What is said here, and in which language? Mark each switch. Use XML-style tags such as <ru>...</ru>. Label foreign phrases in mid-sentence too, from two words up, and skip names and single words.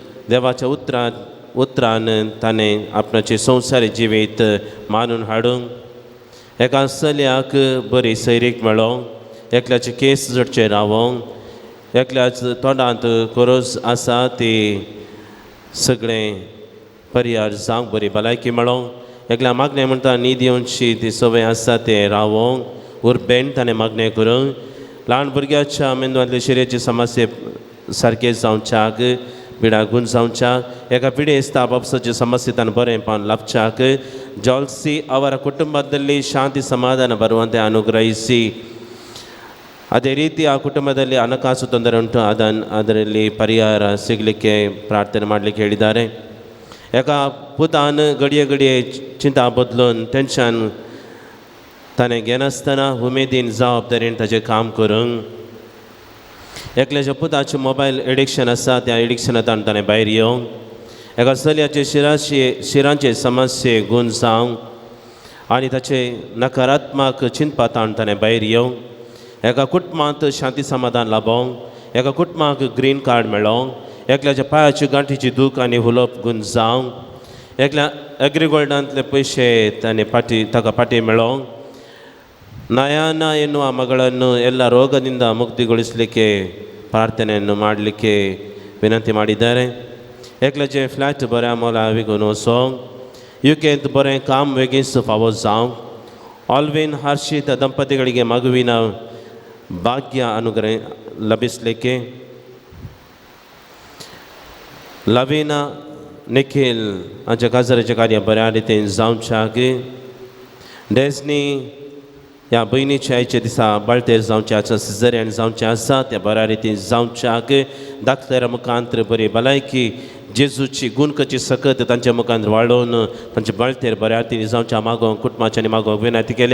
<kok>देवाच्या उतरान ताणें आपणाचे संवसारी जिवीत मानून हाडूंक एका चलयाक बरी सैरीक मेळोंक एकल्याचे केस जडचे रावोंक एकल्याच तोंडांत कोरोस आसा ती सगळें परियार जावंक बरी भलायकी मेळोंक एकल्या मागणें म्हणटा न्हीद येवची ती सवय आसा तें रावोंक उर्बेन ताणें मागणें करूंक ल्हान भुरग्याच्या मेंदवांतले शरिराचे समस्ये सारके जावच्याक पिडा गुण जावच्याक एका पिडेस्त बाबसाचे समस्ये ताणें बरेंपण लाभच्याक जॉल्सी</kok> <kn>ಅವರ ಕುಟುಂಬದಲ್ಲಿ ಶಾಂತಿ ಸಮಾಧಾನ ಬರುವಂತೆ ಅನುಗ್ರಹಿಸಿ ಅದೇ ರೀತಿ ಆ ಕುಟುಂಬದಲ್ಲಿ ಹಣಕಾಸು ತೊಂದರೆ ಉಂಟು ಅದರಲ್ಲಿ ಪರಿಹಾರ ಸಿಗಲಿಕ್ಕೆ ಪ್ರಾರ್ಥನೆ ಮಾಡಲಿಕ್ಕೆ ಹೇಳಿದ್ದಾರೆ</kn> <kok>एका पुतान घडये चिंता बदलून टेन्शन ताणें घेनासतना उमेदीन जबाबदारीन ताजें काम करूंक एकल्याच्या पुताचें</kok> <en>mobile addiction</en> <kok>आसा त्या एडिक्शनांतल्यान ताणें भायर येवंक एका चलयाचे शिरांचे समस्ये गूण जावंक आनी ताचे नकारात्मक चिंतपांतल्यान ताणें भायर येवंक एका कुटुंबांत शांती समाधान लाभोंक एका कुटुंबाक</kok> <en>green card</en> <kok>मेळोंक एकल्याच्या पांयाची गांठीची दूख आनी उलोवप गूण जावंक एकल्या एग्रीगोल्डांतले पयशे ताणें ताका फाटीं मेळोंक</kok> <kn>ನಯನ ಎನ್ನುವ ಮಗಳನ್ನು ಎಲ್ಲ ರೋಗದಿಂದ ಮುಕ್ತಿಗೊಳಿಸಲಿಕ್ಕೆ ಪ್ರಾರ್ಥನೆಯನ್ನು ಮಾಡಲಿಕ್ಕೆ ವಿನಂತಿ ಮಾಡಿದ್ದಾರೆ</kn> <kok>एकल्याचे फ्लॅट बऱ्या मोला विकून वचोंक युकेंत बरें काम बेगीन फावो जावंक ऑल्वीन हर्षीत</kok> <kn>ದಂಪತಿಗಳಿಗೆ ಮಗುವಿನ ಭಾಗ್ಯ ಅನುಗ್ರಹ ಲಭಿಸಲಿಕ್ಕೆ</kn> <kok>लवीना निखिल हांच्या काजाराचें कार्य बऱ्या रितीन जावच्याक डेस्नी ह्या भयणीच्या आयच्या दिसा बाळतेर जावचें आसा सिझरियन जावचें आसा त्या बऱ्या रितीन जावच्याक दाखतरा मुखांतर बरी भलायकी जेजूची गुणकची सकत तांच्या मुखांत वाडोवन तांचे बाळतेर बऱ्या रितीन जावच्या मागोवंक कुटुंबाच्यांनी मागोवंक विनंती केल्या</kok>